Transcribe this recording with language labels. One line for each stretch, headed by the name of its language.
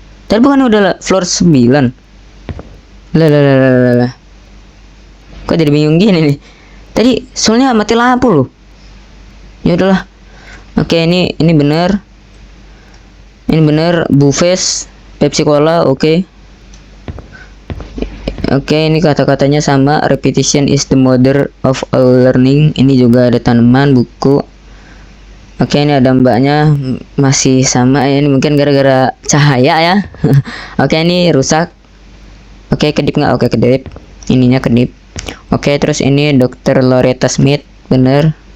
Indonesian: Tadi bukan udah floor 9. Lah. Kok jadi bingung gini nih? Tadi soalnya mati lampu loh. Ya udahlah. Oke, ini bener. Ini bener, Buffet Pepsi Cola, oke. Oke, ini kata-katanya sama.
English: Repetition is the mother of all learning.
Indonesian: Ini juga ada tanaman, buku. Oke, ini ada mbaknya masih sama ya. Ini mungkin gara-gara cahaya ya. Oke, ini rusak. Oke, kedip nggak? Oke, kedip. Ininya kedip. Oke, terus ini Dr. Loretta Smith, bener.